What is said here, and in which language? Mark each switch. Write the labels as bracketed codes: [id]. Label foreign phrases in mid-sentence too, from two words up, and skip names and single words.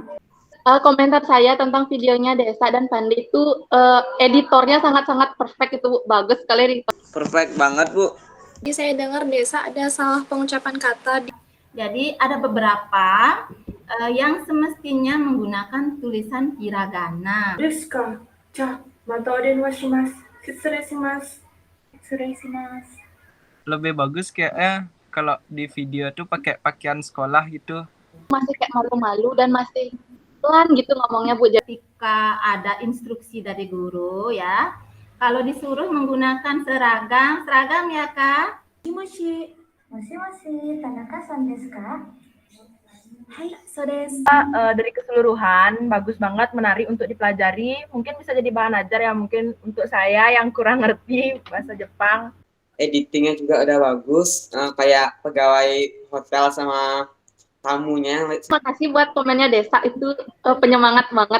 [id] Komentar saya tentang videonya Desa dan Pandi itu editornya sangat-sangat perfect, itu bagus sekali. Perfect banget, Bu. Jadi saya dengar Desa ada salah pengucapan kata. Jadi ada beberapa yang semestinya menggunakan tulisan hiragana. [ja] ですか。じゃあ、またお電話します。失礼します。失礼します。 [id] Lebih bagus kayaknya kalau di video tuh pakai pakaian sekolah gitu. Masih kayak malu-malu dan masih pelan gitu ngomongnya Bu. Ketika ada instruksi dari guru ya, kalau disuruh menggunakan seragam ya Kak. [ja] もしもし、田中さんですか? はい、そうです. [id] Dari keseluruhan bagus banget, menarik untuk dipelajari. Mungkin bisa jadi bahan ajar ya mungkin untuk saya yang kurang ngerti bahasa Jepang. Editingnya juga udah bagus, kayak pegawai hotel sama tamunya. Terima kasih buat komennya Desa, itu penyemangat banget.